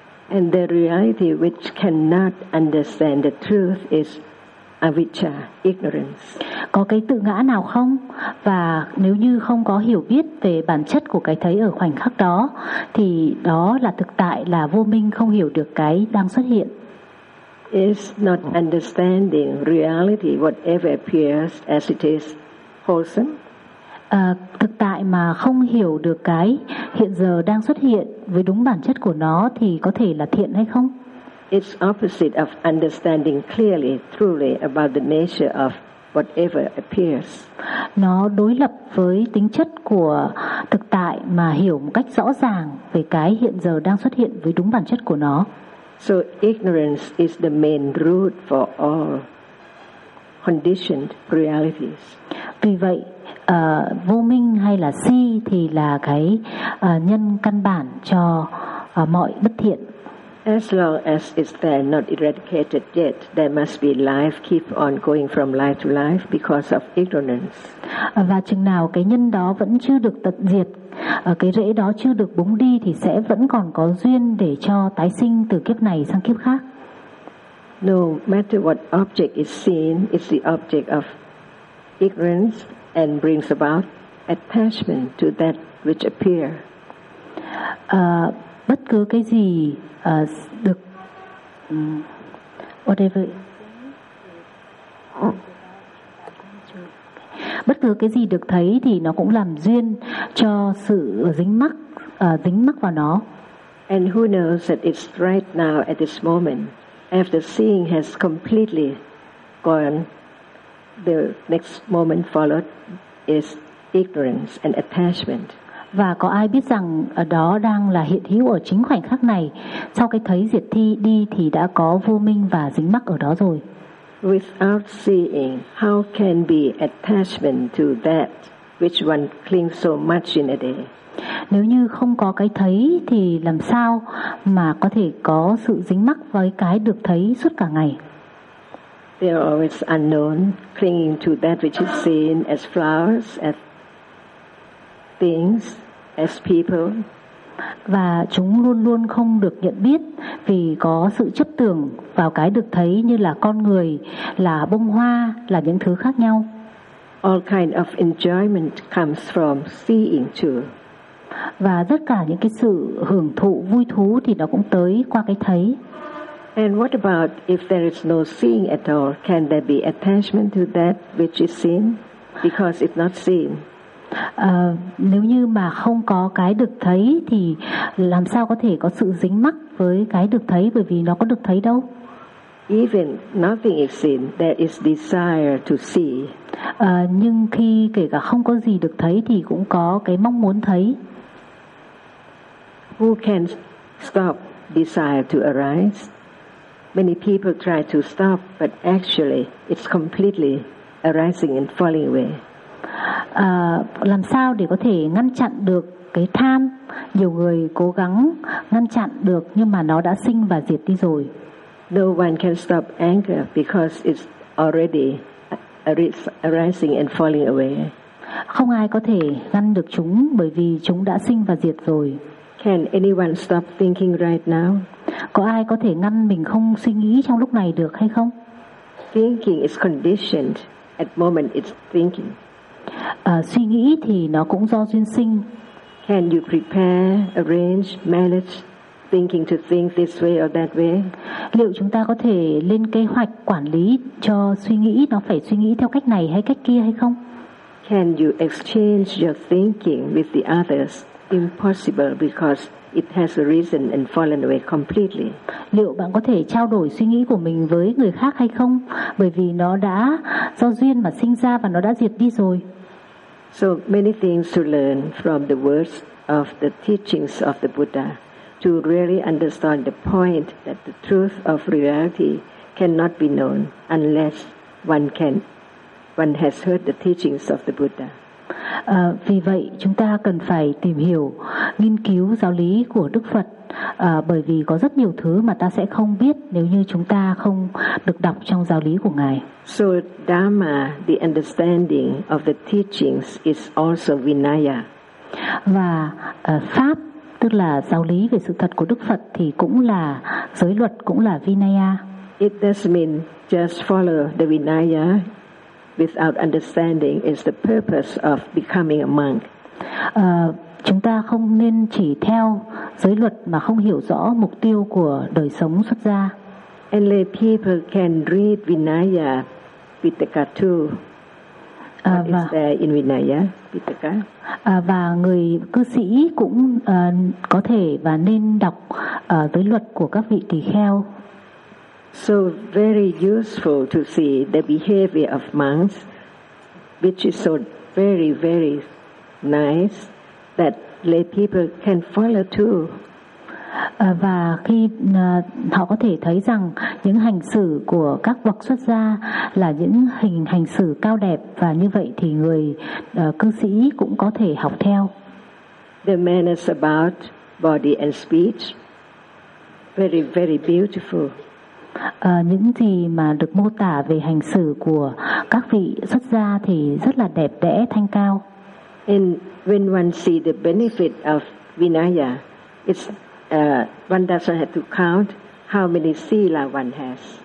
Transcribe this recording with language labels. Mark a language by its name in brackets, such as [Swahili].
[English] and the reality which cannot understand the truth is avijja, ignorance. [Vietnamese] Có cái tự ngã nào không? Và nếu như không có hiểu biết về bản chất của cái thấy ở khoảnh khắc đó thì đó là thực tại, là vô minh, không hiểu được cái đang xuất hiện. [English] Is not understanding reality, whatever appears as it is, wholesome? [Vietnamese] Thực tại mà không hiểu được cái hiện giờ đang xuất hiện với đúng bản chất của nó thì có thể là thiện hay không? [English] It's opposite of understanding clearly, truly about the nature of whatever appears. [Vietnamese] Nó đối lập với tính chất của thực tại mà hiểu một cách rõ ràng về cái hiện giờ đang xuất hiện với đúng bản chất của nó. [English] So ignorance is the main root for all conditioned realities. [Vietnamese] Vì vậy, vô minh hay là si thì là cái nhân căn bản cho mọi bất thiện. [English] As long as it's there, not eradicated yet, there must be life keep on going from life to life because of ignorance. [Vietnamese] Và chừng nào cái nhân đó vẫn chưa được tận diệt, cái rễ đó chưa được búng đi thì sẽ vẫn còn có duyên để cho tái sinh từ kiếp này sang kiếp khác. [English] No matter what object is seen, it's the object of ignorance and brings about attachment to that which appear. [Vietnamese] Bất cứ cái gì được [English] whatever. [Vietnamese] Bất cứ cái gì được thấy thì nó cũng làm duyên cho sự dính mắc vào nó. [English] And who knows that it's right now at this moment, after seeing has completely gone, the next moment followed is ignorance and attachment. [Vietnamese] Và có ai biết rằng đó đang là hiện hữu ở chính khoảnh khắc này, sau cái thấy diệt thi đi thì đã có vô minh và dính mắc ở đó rồi. [English] Without seeing, how can be attachment to that which one clings so much in a day? [Vietnamese] Nếu như không có cái thấy thì làm sao mà có thể có sự dính mắc với cái được thấy suốt cả ngày? [English] They are always unknown, clinging to that which is seen as flowers, as things, as people. [Vietnamese] Và chúng luôn luôn không được nhận biết vì có sự chấp tưởng vào cái được thấy như là con người, là bông hoa, là những thứ khác nhau. [English] All kind of enjoyment comes from seeing too. [Vietnamese] Và tất cả những cái sự hưởng thụ vui thú thì nó cũng tới qua cái thấy. [English] And what about if there is no seeing at all, can there be attachment to that which is seen because it's not seen? [Vietnamese] Nếu như mà không có cái được thấy thì làm sao có thể có sự dính mắc với cái được thấy bởi vì nó có được thấy đâu? [English] Even nothing is seen, there is desire to see. [Vietnamese] Nhưng khi kể cả không có gì được thấy thì cũng có cái mong muốn thấy. [English] Who can stop desire to arise? Many people try to stop, but actually it's completely arising and falling away. [Vietnamese] Làm sao để có thể ngăn chặn được cái tham? Nhiều người cố gắng ngăn chặn được nhưng mà nó đã sinh và diệt đi rồi. [English] No one can stop anger because it's already arising and falling away. [Vietnamese] Không ai có thể ngăn được chúng bởi vì chúng đã sinh và diệt rồi. [English] Can anyone stop thinking right now? [Vietnamese] Có ai có thể ngăn mình không suy nghĩ trong lúc này được hay không? [English] Thinking is conditioned at the moment it's thinking. [Vietnamese] Suy nghĩ thì nó cũng do duyên sinh. [English] Can you prepare, arrange, manage thinking to think this way or that way? [Vietnamese] Liệu chúng ta có thể lên kế hoạch quản lý cho suy nghĩ nó phải suy nghĩ theo cách này hay cách kia hay không? [English] Can you exchange your thinking with the others? Impossible because it has arisen and fallen away completely. [Vietnamese] Liệu bạn có thể trao đổi suy nghĩ của mình với người khác hay không? Bởi vì nó đã do duyên mà sinh ra và nó đã diệt đi rồi. [English] So many things to learn from the words of the teachings of the Buddha to really understand the point that the truth of reality cannot be known unless one has heard the teachings of the Buddha. [Vietnamese] Vì vậy chúng ta cần phải tìm hiểu, nghiên cứu giáo lý của Đức Phật, bởi vì có rất nhiều thứ mà ta sẽ không biết nếu như chúng ta không được đọc trong giáo lý của Ngài. [English] So Dhamma, the understanding of the teachings, is also Vinaya. [Vietnamese] Và Pháp, tức là giáo lý về sự thật của Đức Phật, thì cũng là giới luật, cũng là Vinaya. [English] It does mean just follow the Vinaya without understanding is the purpose of becoming a monk. [Vietnamese] Chúng ta không nên chỉ theo giới luật mà không hiểu rõ mục tiêu của đời sống xuất gia. [English] And lay people can read Vinaya Pitaka too. What is there in Vinaya Pitaka? [Vietnamese] Và người cư sĩ cũng có thể và nên đọc giới luật của các vị tỳ kheo. [English] So very useful to see the behavior of monks, which is so very, very nice that lay people can follow too. [Vietnamese] Và khi họ có thể thấy rằng những hành xử của các bậc xuất gia là những hành xử cao đẹp và như vậy thì người cư sĩ cũng có thể học theo. [English] The manners about body and speech, very, very beautiful. [Vietnamese] Những gì mà được mô tả về hành xử của các vị xuất gia thì rất là đẹp đẽ, thanh cao. [English] And when one see the benefit of Vinaya, it's one doesn't have to count how many sila one has.